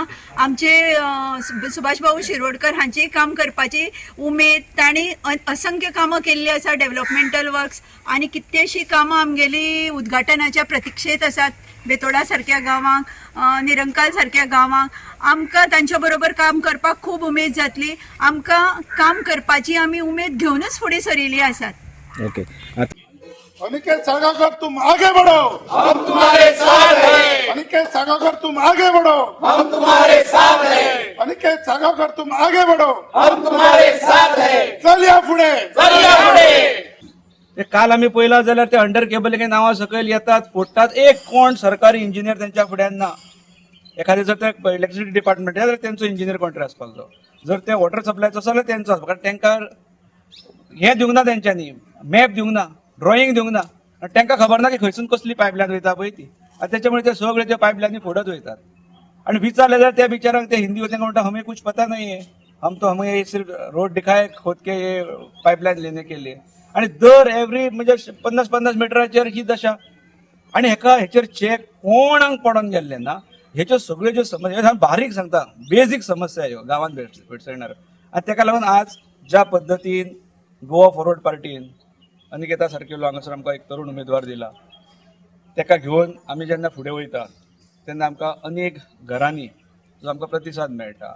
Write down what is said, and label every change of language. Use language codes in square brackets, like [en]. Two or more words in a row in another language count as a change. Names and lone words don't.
[kok] आमचे सुभाष भाऊ शिरोडकर हांची काम करपाची उमेद, तांणी असंख्य कामां केल्लीं आसा [en] developmental works [kok] आनी कितलीशीं कामां आमगेली उद्घाटनाच्या प्रतीक्षेत आसात. बेतोडा सारक्या गांवांक, निरंकाल सारक्या गांवांक आमकां तांच्या बरोबर काम करपाक खूब उमेद जातली. आमकां काम करपाची आमी उमेद घेवनूच फुडें सरिल्लीं आसात. ओके. [hi] अनिकेत सागाकर तुम आगे बढ़ो, हम तुम्हारे साथ हैं. अनिकेत सागाकर तुम आगे बढ़ो, हम तुम्हारे साथ हैं. अनिकेत सागाकर तुम आगे बढ़ो, हम तुम्हारे साथ हैं. [kok] चलया पुढे, चलया पुढे. काल आम्ही पळयला जाल्यार ते [en] under cabling [kok] नांवां सकयल येतात, फोडटात. एक कोण सरकारी इंजिनियर त्यांच्या फुड्यान ना. एखादे जर ते [en] electricity department [kok] जाल्यार तेंचो [en] engineer contract [kok] आसपाक जाय. जर ते वॉटर सप्लायचो आसा जाल्यार तेंचो आसपाक, कारण तांकां हें दिवंक ना, तेंच्यांनी मॅप दिवंक ना, ड्रॉईंग दिवंक ना, आनी तांकां खबर ना की खंयसून कसली पायपलायन वयता पळय ती. आनी त्याच्यामुळे ते सगळे ते पायपलायनी फोडत वयतात. आनी विचारले जाल्यार त्या बिचारांक ते हिंदी तांकां म्हणटा [hi] हमें कुछ पता नहीं है, हम तो हमें सिर्फ रोड दिखाए खोद के ये पायपलायन लेने के लिए. [kok] आणि दर एवरी म्हणजे 50-50 मिटराचेर ही दशा. आणि हेचेर चेक कोणाक पडून गेल्ले ना. हेच्यो सगळ्यो ज्यो समस्या बारीक सांगता, बेजीक समस्या ह्यो गांवांत भेटसयणार. आनी ताका लागून आज ज्या पद्दतीन गोवा फॉरवर्ड पार्टीन अनिकेता सारकेलो हांगासर आमकां एक तरुण उमेदवार दिला, ताका घेवन आमी जेन्ना फुडें वयता तेन्ना आमकां अनेक घरांनी जो आमकां प्रतिसाद मेळटा.